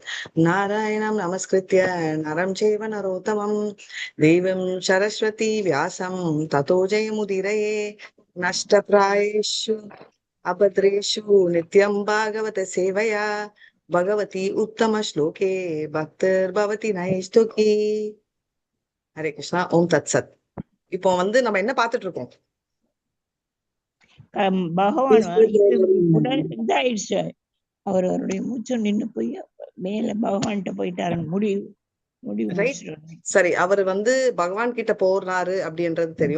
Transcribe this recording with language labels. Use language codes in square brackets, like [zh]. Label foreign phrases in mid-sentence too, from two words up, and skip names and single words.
[sa] नारायणं नमस्कृत्य नरं चैव नरोत्तमं देवीं सरस्वती व्यासं ततो जयमुदीरये। नष्टप्रायेषु अभद्रेषु नित्यं भागवत सेवया भगवती उत्तम श्लोके भक्तिर्भवति नैष्ठुकी। हरे कृष्ण। ॐ तत् सत्. [ta] இப்போ நம்ம என்ன பார்த்துட்டு இருக்கோம்? பகவான் உடல் இதாயிடுச்சு. அவருடைய மூச்சு நின்று போய் மேல பகவான்கிட்ட போயிட்டாரு. முடிவு சரி, அவர் பகவான் கிட்ட போறாரு அப்படின்றது தெரியும்.